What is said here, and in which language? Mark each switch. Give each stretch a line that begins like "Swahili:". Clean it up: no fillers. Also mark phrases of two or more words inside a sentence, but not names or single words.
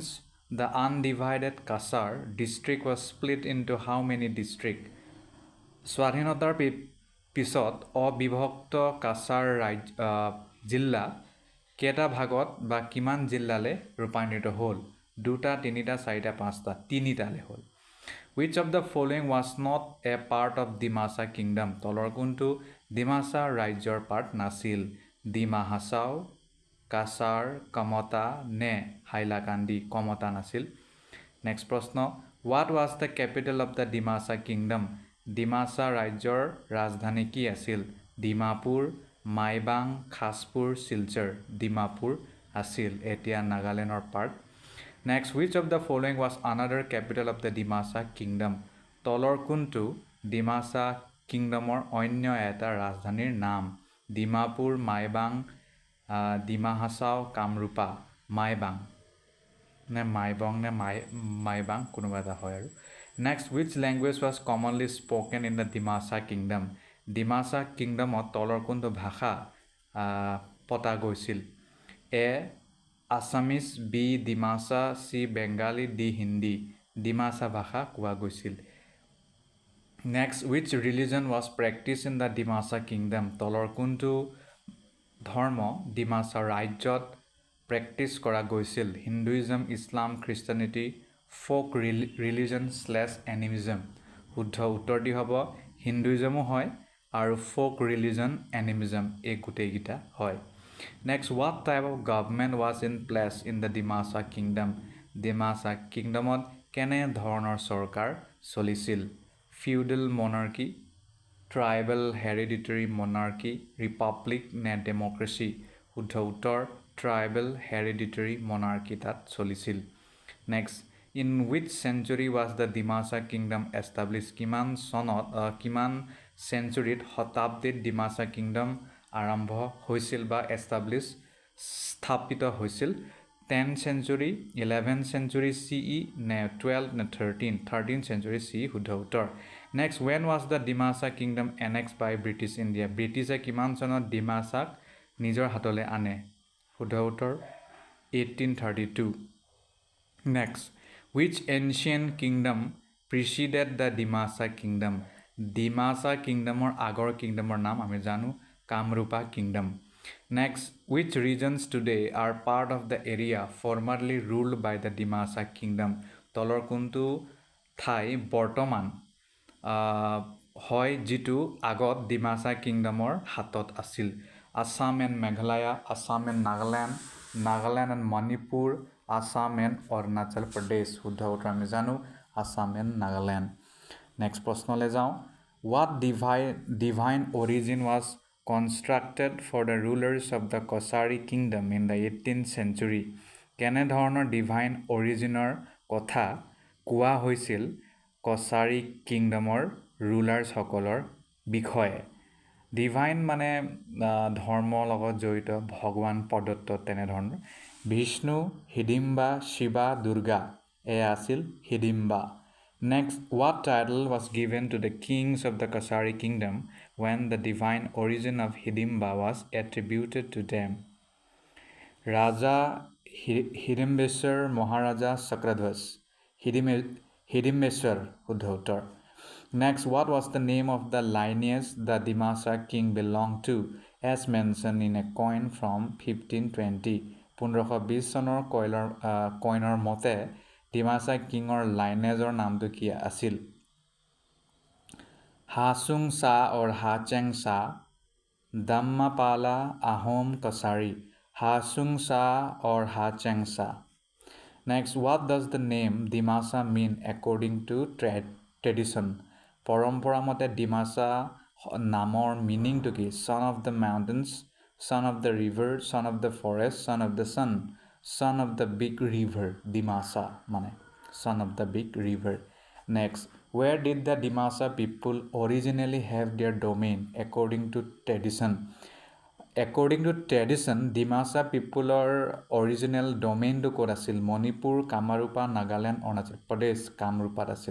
English: The undivided Cachar district was split into how many district
Assamese: স্বাধীনতাৰ পিছত অবিভক্ত কাছাৰ জিলা কেইটা ভাগত বা কিমান জিলালৈ ৰূপান্তৰিত হ'ল দুটা তিনিটা চাৰিটা পাঁচটা তিনিটালৈ হ'ল
English: which of the following was not a part of Dimasa kingdom
Assamese: তলৰ কোনটো ডিমাছা ৰাজ্যৰ পাৰ্ট নাছিল ডিমা হাছাও কাছাৰ কমতা নে হাইলাকান্দি কমতা নাছিল নেক্সট প্ৰশ্ন
English: what was the capital of the Dimasa kingdom
Assamese: ডিমাছা ৰাজ্যৰ ৰাজধানী কি আছিল ডিমাপুৰ মাইবাং খাছপুৰ শিলচৰ ডিমাপুৰ আছিল এতিয়া নাগালেণ্ডৰ পাৰ্ট নেক্সট
English: which of the following was another capital of the Dimasa kingdom
Assamese: তলৰ কোনটো ডিমাছা কিংডমৰ অন্য এটা ৰাজধানীৰ নাম ডিমাপুৰ মাইবাং ডিমা হাছাও কামৰূপা মাইবাং নে মাইবং নে মাইবাং কোনোবা এটা হয় আৰু নেক্সট
English: which language was commonly spoken in the Dimasa kingdom
Assamese: ডিমাছা কিংডমত তলৰ কোনটো ভাষা পতা গৈছিল এ আছামিজ বি ডিমাছা চি বেংগালী ডি হিন্দী ডিমাছা ভাষা কোৱা গৈছিল নেক্সট
English: which religion was practiced in the Dimasa kingdom
Assamese: তলৰ কোনটো ধৰ্ম ডিমাছা ৰাজ্যত প্ৰেক্টিছ কৰা গৈছিল হিন্দুইজম ইছলাম খ্ৰীষ্টানিটি
English: folk religion
Assamese: / এনিমিজম শুদ্ধ উত্তৰটি হ'ব হিন্দুইজমো হয় আৰু
English: folk religion
Assamese: এনিমিজম এই গোটেইকেইটা হয় নেক্সট
English: what type of government was in place in the Dimasa kingdom
Assamese: ডিমাছা কিংডমত কেনে ধৰণৰ চৰকাৰ চলিছিল
English: feudal monarchy tribal hereditary monarchy republic
Assamese: নে ডেমক্ৰেচি শুদ্ধ উত্তৰ
English: tribal hereditary monarchy
Assamese: তাত চলিছিল নেক্সট ইন
English: which century was the Dimasa kingdom
Assamese: established কিমান চনত কিমান চেঞ্চুৰীত শতাব্দীত ডিমাছা কিংডম আৰম্ভ হৈছিল বা স্থাপিত হৈছিল
English: 10th century 11th century CE
Assamese: নে 12 নে
English: 13th century CE
Assamese: শুদ্ধ উত্তৰ নেক্সট
English: when was the Dimasa kingdom annexed by British India
Assamese: ব্ৰিটিছে কিমান চনত ডিমাছাক নিজৰ হাতলৈ আনে শুদ্ধ উত্তৰ
English: 1832 next which ancient kingdom preceded the Dimasa kingdom
Assamese: ডিমাছা কিংডমৰ আগৰ কিংডমৰ নাম আমি জানো
English: Kamrupa kingdom next which regions today are part of the area formerly ruled by the Dimasa kingdom
Assamese: তলৰ কোনটো ঠাই বৰ্তমান হয় যিটো আগত ডিমাছা কিংডমৰ হাতত আছিল
English: Assam and Meghalaya Assam and Nagaland and Manipur Assam and Arunachal Pradesh
Assamese: শুদ্ধ উত্তৰ আমি জানো
English: Assam and Nagaland next
Assamese: প্ৰশ্নলৈ যাওঁ
English: what divine origin was constructed for the rulers of the Kosari kingdom in the 18th century
Assamese: কেনে ধৰণৰ ডিভাইন অৰিজিনৰ কথা কোৱা হৈছিল কছাৰী কিংডমৰ ৰুলাৰ্ছসকলৰ বিষয়ে ডিভাইন মানে ধৰ্মৰ লগত জড়িত ভগৱান প্ৰদত্ত তেনেধৰণৰ বিষ্ণু হিডিম্বা শিৱা দুৰ্গা এয়া আছিল হিডিম্বা
English: Next, what title was given to the kings of the Kosari kingdom when the divine origin of Hidimba was attributed to them? Raja Hidimbeswar Maharaja Sakradhwas Hidimbeswar Uddhautar. Next, what was the name of the lineage the Dimasa king belonged to as mentioned in a coin from 1520?
Assamese: 1520 চনৰ কইনৰ মতে ডিমাছা কিঙৰ লাইনেজৰ নামটো কি আছিল হাচুং সা or হাচেং সা দাম্মাপালা আহোম কছাৰী হাচুং সা or হাচেং সা
English: Next, what does the name ডিমাছা mean according to tradition?
Assamese: পৰম্পৰা মতে ডিমাছা নামৰ মিনিংটো কি
English: son of the mountains, son of the river, son of the forest, son of the sun, son of the big river
Assamese: ডিমাছা মানে
English: son of the big river. Next, Where did the Dimasa people originally have their domain according to tradition? According to tradition, Dimasa peopleৰ original domain to
Assamese: ক'ত আছিল? মণিপুৰ, কামৰূপা, নাগালেণ্ড, অৰুণাচল প্ৰদেশ, কামৰূপাত আছিল।